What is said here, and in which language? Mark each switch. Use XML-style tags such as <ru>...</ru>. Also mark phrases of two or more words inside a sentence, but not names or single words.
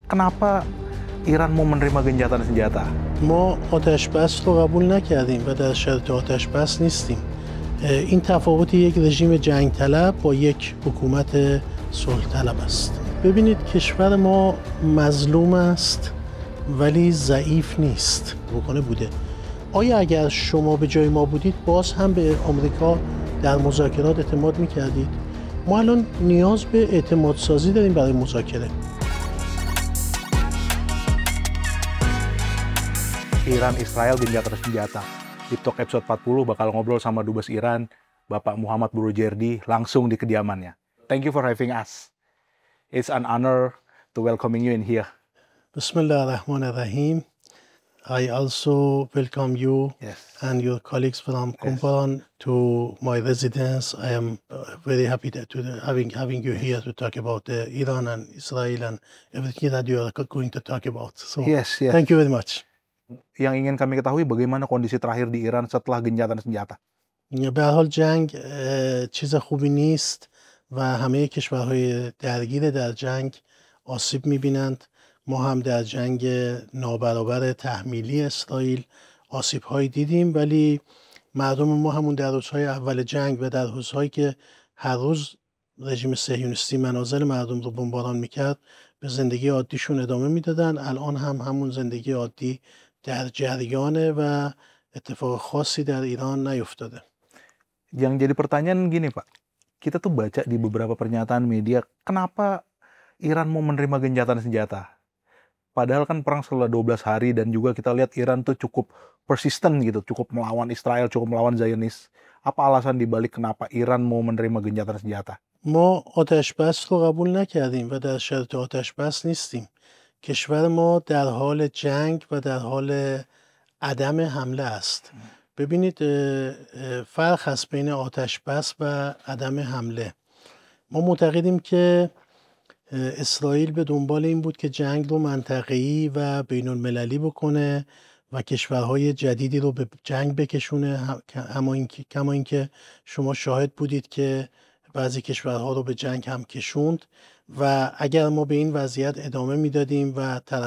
<id>Kenapa Iran mau menerima gencatan senjata?</id> <fa>ما آتش بس رو قبول نکردیم و در شرط آتش بس نیستیم. این تفاوت یک رژیم جنگ طلب با یک حکومت صلح طلب است. ببینید کشور ما مظلوم است ولی ضعیف نیست. بوده. آیا اگر شما به جای ما بودید باز هم به آمریکا در مذاکرات اعتماد میکردید؟ ما الان نیاز به اعتماد سازی داریم برای مذاکره.</fa> <id>Iran Israel gencatan senjata. Di Talk episode 40 bakal ngobrol sama Dubes Iran, Bapak Muhammad Burujerdi, langsung di kediamannya.</id> <en>Thank you for having us. It's an honor to welcoming you in here. Bismillahirrahmanirrahim. I also welcome you and your colleagues from Kumparan to my residence. I am very happy to having you here to talk about Iran and Israel and everything that you are going to talk about. So thank you very much.</en> <id>Yang ingin kami ketahui bagaimana kondisi terakhir di Iran setelah gencatan senjata.</id> <fa>به هر حال جنگ چیز خوبی نیست و همه کشورهای درگیر در جنگ آسیب می‌بینند. ما هم در جنگ نابرابر تحمیلی اسرائیل آسیب‌هایی دیدیم، ولی مردم ما همون در روزهای اول جنگ و در روزهایی که هر روز رژیم صهیونیستی منازل مردم رو بمباران می‌کرد به زندگی عادیشون ادامه میدادن. الان هم همون زندگی عادی در جریانه و اتفاق خاصی در ایران نیفتاده.</fa> <id>Yang jadi pertanyaan gini Pak, kita tuh baca di beberapa pernyataan media, kenapa Iran mau menerima gencatan senjata? Padahal kan perang setelah 12 hari dan juga kita lihat Iran tuh cukup persisten gitu, cukup melawan Israel, cukup melawan Zionis. Apa alasan dibalik kenapa Iran mau menerima gencatan senjata?</id> <fa>ما آتش بس رو قبول نکردیم و در شرط آتش بس نیستیم. کشور ما در حال جنگ و در حال عدم حمله است. ببینید فرق هست بین آتش بس و عدم حمله. ما معتقدیم که اسرائیل به دنبال این بود که جنگ رو منطقه‌ای و بین المللی بکنه و کشورهای جدیدی رو به جنگ بکشونه، کما اینکه شما شاهد بودید که بعضی کشورها رو به جنگ هم کشوند و اگر ما به این وضعیت ادامه میدادیم و</fa>